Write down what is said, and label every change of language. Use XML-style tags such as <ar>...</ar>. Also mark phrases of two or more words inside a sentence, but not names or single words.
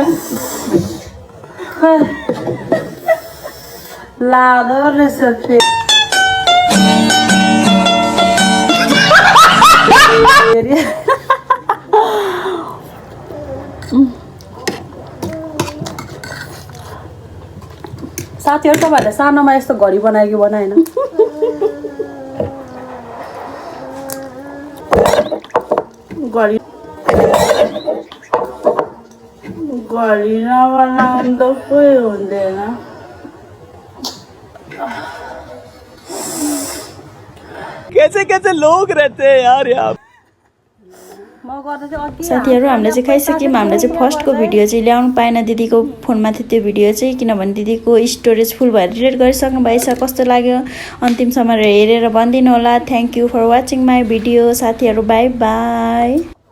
<ne>खै लाँदो रहेछ फेरि साथीहरू तपाईँहरूले सानोमा यस्तो घडी बनायो कि बनाएन घडी घडी नबनाउँदा कोही हुँदैन</ne> <hi>कैसे कैसे लोग रहते हैं यार यहाँ</hi> <ne>म गर्दा चाहिँ अति साथीहरू हामीले चाहिँ खाइसक्यौँ हामीले चाहिँ फर्स्टको भिडियो चाहिँ ल्याउनु पाएन दिदीको फोनमा थियो त्यो भिडियो चाहिँ किनभने दिदीको</ne> <en>storage full</en> <ne>भएर डिलिट गरिसक्नु भएछ कस्तो लाग्यो अन्तिमसम्म हेरेर भनिदिनु होला</ne> <en>Thank you for watching my video</en> <ne>साथीहरू</ne> <en>bye bye</en>